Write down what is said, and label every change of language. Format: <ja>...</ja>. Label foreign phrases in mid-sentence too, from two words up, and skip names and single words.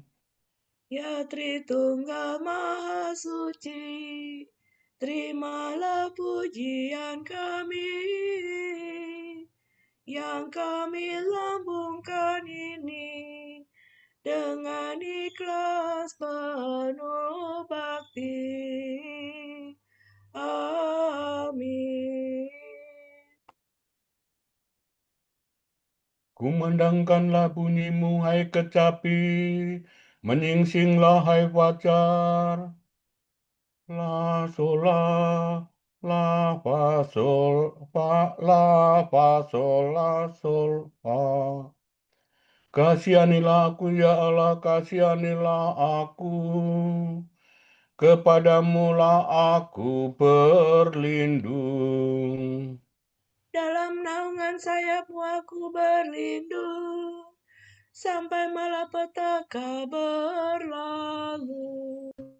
<id>Ya Tritunggal Maha Suci, terimalah pujian kami yang kami lambungkan ini dengan ikhlas penuh bakti. Amin. Kumandangkanlah bunyimu, hai kecapi, menyingsinglah, hai fajar. La sol la fa sol fa la fa sol la sol fa. Kasihanilah aku ya Allah, kasihanilah aku. Kepadamu lah aku berlindung. Dalam naungan sayapmu aku berlindung, sampai malapetaka berlalu.</id>